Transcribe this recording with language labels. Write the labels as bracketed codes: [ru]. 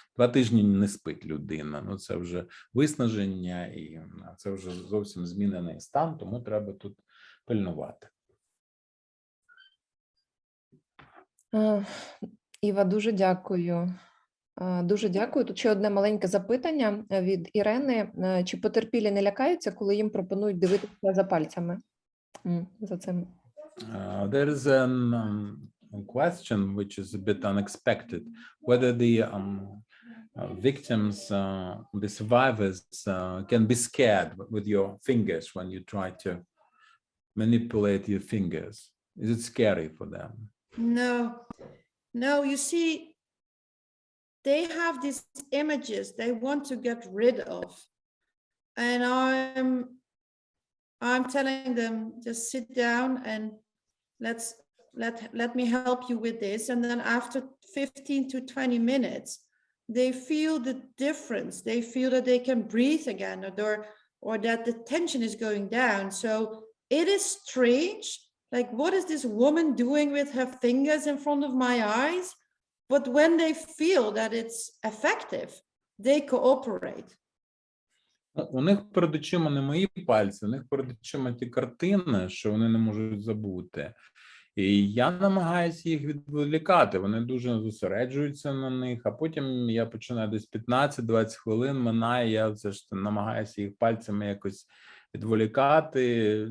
[uk] 2 тижні не спить людина, ну це вже виснаження і це вже зовсім змінений стан, тому треба тут пильнувати. Іва, дуже дякую. Дуже дякую. Тут ще одне маленьке запитання від Ірени. Чи потерпілі не лякаються, коли їм пропонують дивитися за пальцями? За цим. [en] There is a question which is a bit unexpected, whether the victims, the survivors can be scared with your fingers when you try to manipulate your fingers. Is it scary for them? No, you see, they have these images they want to get rid of. And I'm telling them, just sit down and let me help you with this. And then after 15 to 20 minutes, they feel the difference. They feel that they can breathe again, or that the tension is going down. So it is strange. Like, what is this woman doing with her fingers in front of my eyes? But when they feel that it's effective, they cooperate. [uk] У них перед очима не мої пальці, у них перед очима ті картини, що вони не можуть забути. І я намагаюся їх відволікати, вони дуже зосереджуються на них, а потім я починаю десь 15-20 хвилин минає, я все ж намагаюся їх пальцями якось відволікати.